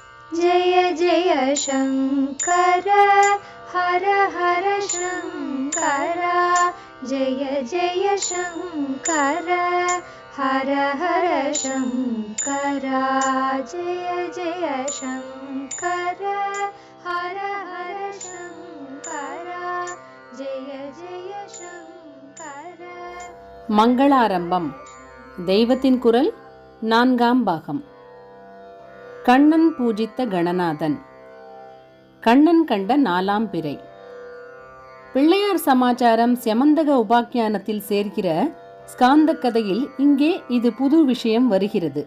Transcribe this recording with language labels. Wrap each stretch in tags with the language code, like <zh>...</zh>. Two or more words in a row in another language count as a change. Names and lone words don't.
<sa>जय जय शङ्कर हर हर शङ्कर जय जय शङ्कर हर हर शङ्कर जय जय शङ्कर हर हर शङ्कर जय जय शङ्कर.</sa> <ta>மங்களாரம்பம். தெய்வத்தின் குரல், 4ஆம் பாகம். கண்ணன் பூஜித்த கணநாதன். கண்ணன் கண்ட 4ஆம் பிறை. பிள்ளையார் சமாச்சாரம் செமந்தக உபாக்கியானத்தில் சேர்க்கிற ஸ்காந்த கதையில் இங்கே இது புது விஷயம் வருகிறது.</ta>